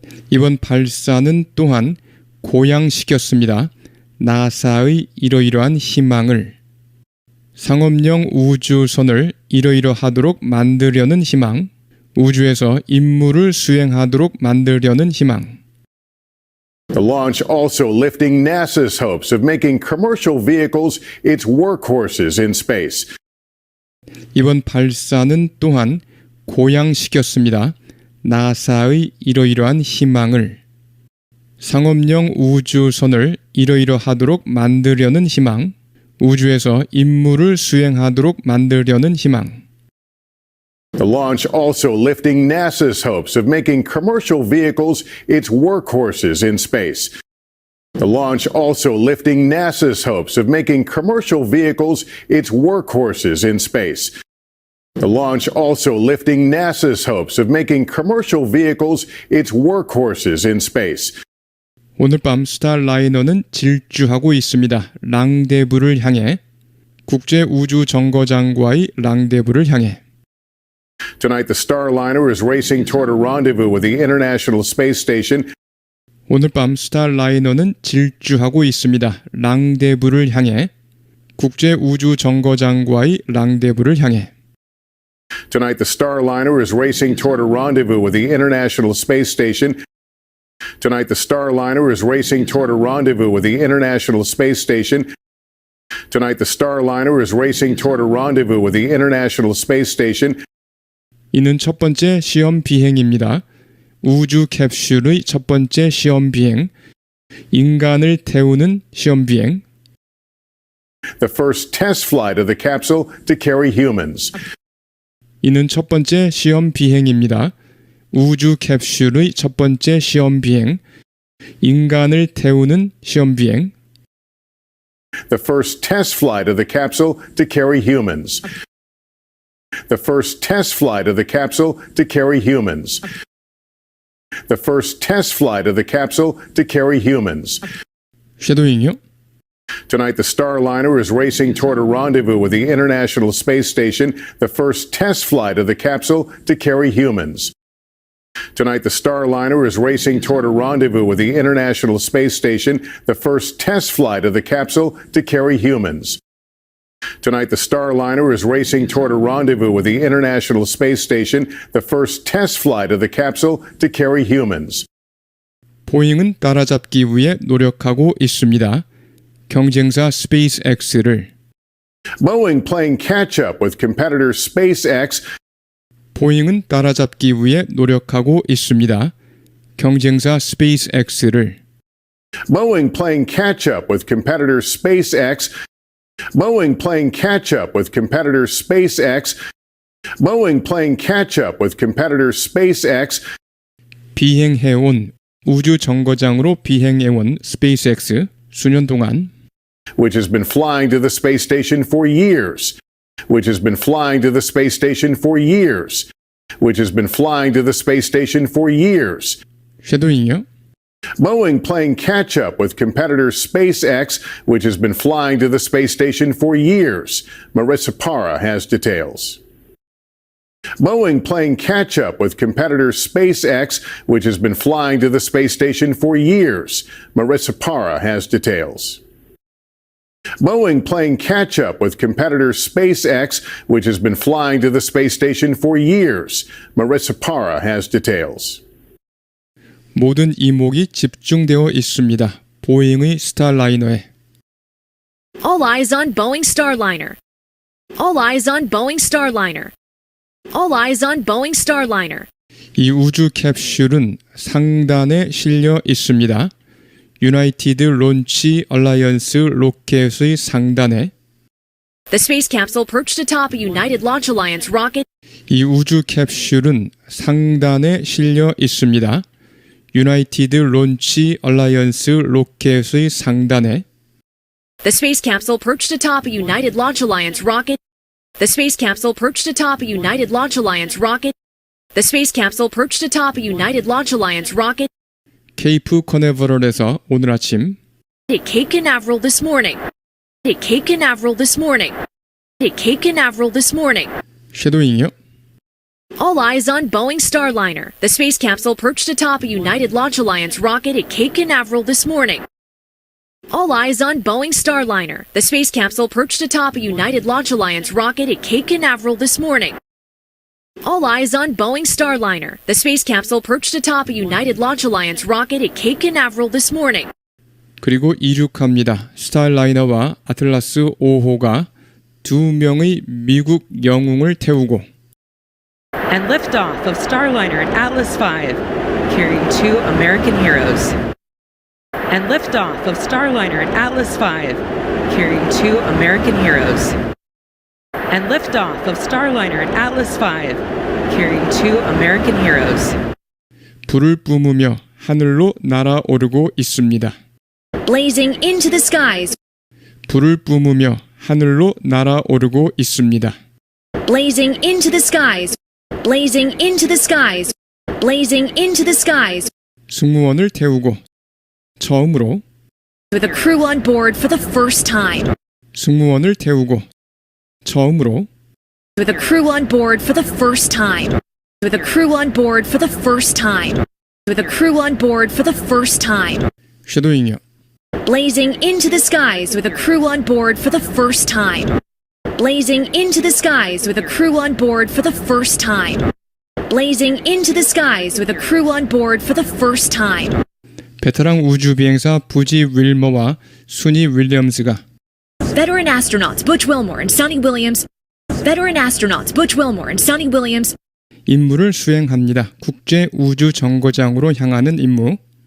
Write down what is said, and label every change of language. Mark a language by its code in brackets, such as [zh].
[ko] 이번 발사는 또한 고양시켰습니다. 나사의 이러이러한 희망을 상업용 우주선을 이러이러하도록 만들려는 희망, 우주에서 임무를 수행하도록 만들려는 희망. [en] The launch also lifting NASA's hopes of making commercial vehicles its workhorses in space. [ko] 이번 발사는 또한 고양시켰습니다. 나사의 이러이러한 희망을 상업용 우주선을 이러이러하도록 만들려는 희망, 우주에서 임무를 수행하도록 만들려는 희망. [en] The launch also lifting NASA's hopes of making commercial vehicles its workhorses in space. The launch also lifting NASA's hopes of making commercial vehicles its workhorses in space. The launch also lifting NASA's hopes of making commercial vehicles its workhorses in space. [ko] 오늘 밤 스타라이너는 질주하고 있습니다. 랑데부를 향해 국제우주정거장과의 랑데부를 향해 [en] Tonight, the Starliner is racing toward a rendezvous with the International Space Station. [ko] 오늘 밤 스타라이너는 질주하고 있습니다. 랑데부를 향해 국제우주정거장과의 랑데부를 향해 [en] Tonight, the Starliner is racing toward a rendezvous with the International Space Station. Tonight, the Starliner is racing toward a rendezvous with the International Space Station. Tonight, the Starliner is racing toward a rendezvous with the International Space Station. [ko] 이는 첫 번째 시험 비행입니다. 우주 캡슐의 첫 번째 시험 비행, 인간을 태우는 시험 비행, [en] The first test flight of the capsule to carry humans. [ko] 이는 첫 번째 시험 비행입니다. 우주 캡슐의 첫 번째 시험 비행, 인간을 태우는 시험 비행, [en] The first test flight of the capsule to carry humans. The first test flight of the capsule to carry humans. The first test flight of the capsule to carry humans. [ko] 쉐도잉요. [en] Tonight, the Starliner is racing toward a rendezvous with the International Space Station, the first test flight of the capsule to carry humans. Tonight, the Starliner is racing toward a rendezvous with the International Space Station, the first test flight of the capsule to carry humans. Tonight, the Starliner is racing toward a rendezvous with the International Space Station, the first test flight of the capsule to carry humans. [ko] 보잉은 따라잡기 위해 노력하고 있습니다. 경쟁사 스페이스X를 [en] Boeing playing catch-up with competitor SpaceX. [ko] 보잉은 따라잡기 위해 노력하고 있습니다. 경쟁사 스페이스X를 [en] Boeing playing catch-up with competitor SpaceX. Boeing playing catch-up with competitor SpaceX. Boeing playing catch-up with competitor SpaceX. [ko] 비행해온 우주 정거장으로 비행해온 스페이스X 수년 동안 [en] Which has been flying to the space station for years. Which has been flying to the space station for years. Which has been flying to the space station for years. [ko] 쉐도잉이요. [en] Boeing playing catch-up with competitor SpaceX, which has been flying to the space station for years. Marissa Parra has details. Boeing playing catch-up with competitor SpaceX, which has been flying to the space station for years. Marissa Parra has details. Boeing playing catch-up with competitor SpaceX, which has been flying to the space station for years. Marissa Parra has details. [ko] 모든 이목이 집중되어 있습니다. 보잉의 스타라이너에 [en] All eyes on Boeing Starliner. All eyes on Boeing Starliner. All eyes on Boeing Starliner. [ko] 이 우주 캡슐은 상단에 실려 있습니다. 유나이티드 론치 얼라이언스 로켓의 상단에 [en] The space capsule perched atop a United Launch Alliance rocket. [ko] 이 우주 캡슐은 상단에 실려 있습니다. 유나이티드 론치 얼라이언스 로켓의 상단에 [en] The space capsule perched atop a United Launch Alliance rocket. The space capsule perched atop a United Launch Alliance rocket. The space capsule perched atop a United Launch Alliance rocket. [ko] 케이프 커네버럴에서 오늘 아침 [en] At Cape Canaveral this morning. At Cape Canaveral this morning. At Cape Canaveral this morning. [ko] 쉐도잉이요. [en] All eyes on Boeing Starliner. The space capsule perched atop a United Launch Alliance rocket at Cape Canaveral this morning. All eyes on Boeing Starliner. The space capsule perched atop a United Launch Alliance rocket at Cape Canaveral this morning. All eyes on Boeing Starliner. The space capsule perched atop a United Launch Alliance rocket at Cape Canaveral this morning. [ko] 그리고 이륙합니다. 스타라이너와 아틀라스 5호가 두 명의 미국 영웅을 태우고 [en] And liftoff of Starliner and Atlas V, carrying two American heroes. And liftoff of Starliner and Atlas V, carrying two American heroes. And liftoff of Starliner and Atlas V, carrying two American heroes. [ko] 불을 뿜으며 하늘로 날아오르고 있습니다. [en] Blazing into the skies. [ko] 불을 뿜으며 하늘로 날아오르고 있습니다. [en] Blazing into the skies. Blazing into the skies. Blazing into the skies. [ko] 승무원을 태우고 처음으로 [en] With a crew on board for the first time. [ko] 승무원을 태우고 처음으로 [en] With a crew on board for the first time. With a crew on board for the first time. With a crew on board for the first time. [ko] 쉐도잉이요. [en] Blazing into the skies with a crew on board for the first time. Blazing into the skies with a crew on board for the first time. Blazing into the skies with a crew on board for the first time. [ko] 베테랑 우주 비행사 부지 윌머와 순이 윌리엄스가 [en] Veteran astronauts Butch Wilmore and Sonny Williams. Veteran astronauts Butch Wilmore and Sonny Williams. [ko] 임무를 수행합니다. 국제 우주 정거장으로 향하는 임무.